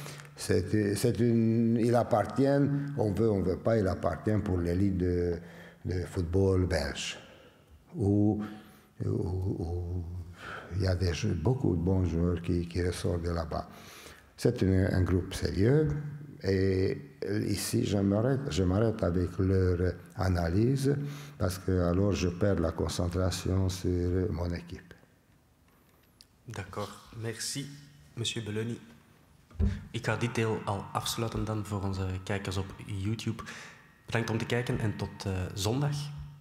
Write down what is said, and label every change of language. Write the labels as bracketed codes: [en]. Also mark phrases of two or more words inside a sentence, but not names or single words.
[fr] Il appartient, on veut pas, il appartient pour l'élite de football belge, où il y a beaucoup de bons joueurs qui ressortent de là-bas. C'est un groupe sérieux, et ici je m'arrête avec leur analyse, parce que alors je perds la concentration sur mon équipe. D'accord, merci, monsieur Belloni. [nl] Ik ga dit deel al afsluiten dan voor onze kijkers op YouTube. Bedankt om te kijken en tot zondag.